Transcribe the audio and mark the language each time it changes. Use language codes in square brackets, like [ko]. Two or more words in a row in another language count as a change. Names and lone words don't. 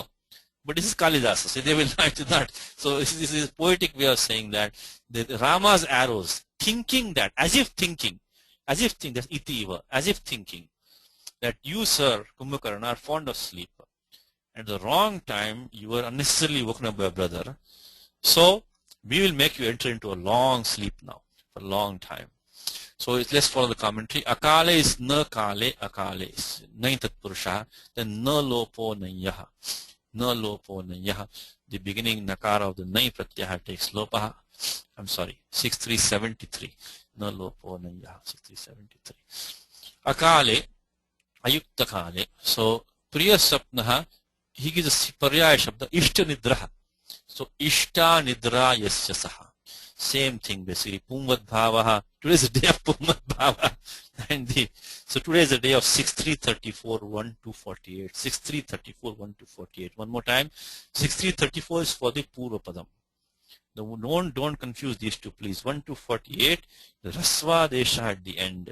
[en] But this is Kalidasa, so they will not do that. So this is a poetic way of saying that Rama's arrows, thinking that, as if thinking, that's itiwa, as if thinking, that you, sir, Kumbhakarna, are fond of sleep. At the wrong time, you were unnecessarily woken up by a brother. So we will make you enter into a long sleep now, for a long time. So let's follow the commentary. [sa] Akale is na kale, akale is naintat purusha, then na lopo nayaha. Na lopo nayaha. [en] The beginning nakara of the [sa] nai pratyaha [en] takes lopaha. I'm sorry, 6373. [sa] Na lopo nayaha, 6373. Akale, ayukta kale. [en] So [sa] priya sapnaha, [en] he gives a [sa] paryaya shabda, ishta nidraha. So ishta nidra yasya saha. [en] Same thing basically. [sa] Pumvad bhavaha. [en] Today is the day of [sa] Pumvad bhava. [en] So today is the day of 6334 1 to 48. 6334 1 to 48. One more time. 6334 is for the [sa] Purva Padam. [en] Don't confuse these two, please. 1 to 48, the [sa] Rasva Desha [en] at the end.